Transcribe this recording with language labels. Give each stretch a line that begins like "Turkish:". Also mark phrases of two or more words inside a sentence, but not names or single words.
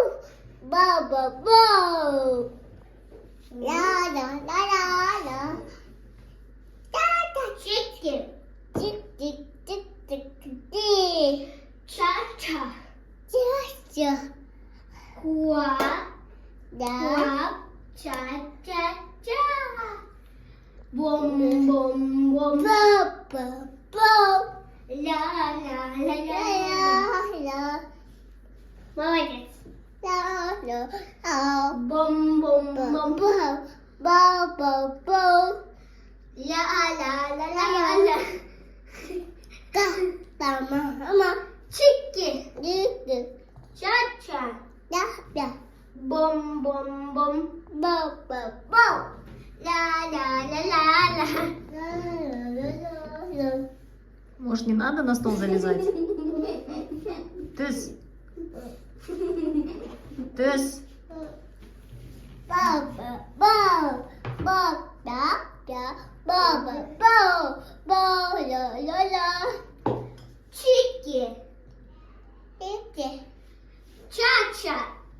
English: Bow, bow, bow. La la la la la. Da da chicken. Tick tick tick tick tick. Cha cha. Cha cha. Quack. Quack. Cha cha cha. Boom boom boom. Bow bow bow. La la la la la. Молодец. La la la. Boom boom boom. Bow bow bow bow. La la la la la. Ka ta ma ma. Chicken. Cha cha. Da da. Boom boom boom. Bow bow bow. La la la la la. La la la la.
Russian: Может, не надо на стол залезать? Тыс. Тыс. Bow bow bow. Bow da da. Bow bow bow. Bow la la la.
English: Chicken. Chicken. Cha cha.